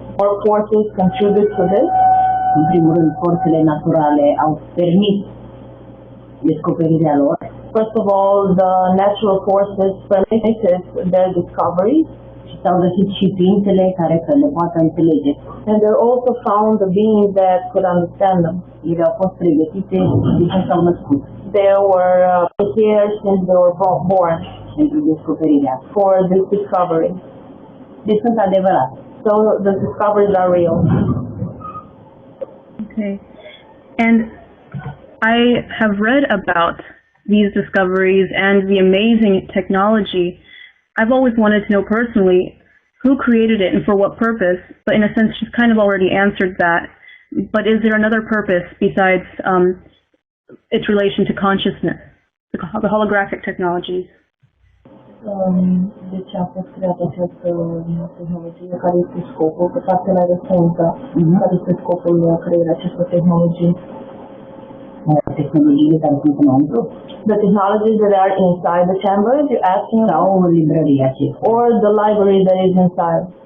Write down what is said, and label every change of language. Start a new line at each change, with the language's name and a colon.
English: More forces contribute to this.
Romanian: În primul rând, forțele naturale au permis descoperirea lor.
English: First of all, the natural forces permitted their discovery.
Romanian: Și s-au găsit și ființele care să le poată înțelege.
English: And there also found the beings that could understand them.
Romanian: Ele au fost pregătite de când s-au născut.
English: They were prepared since they were born.
Romanian: Pentru descoperirea.
English: For this discovery.
Romanian: Deci sunt adevărate.
English: So the discoveries are real. Okay. And I have read about these discoveries and the amazing technology. I've always wanted to know personally who created it and for what purpose, but in a sense she's kind of already answered that. But is there another purpose besides its relation to consciousness, the holographic technologies?
Romanian: De ce a fost creată această tehnologie? Care este scopul? Că partea la răspuns, care este scopul creării acestor tehnologii? Tehnologiile care sunt înăuntru?
English: The technologies that are inside the chamber, you're asking about?
Romanian: Sau librăria aceea?
English: Or the library that is inside?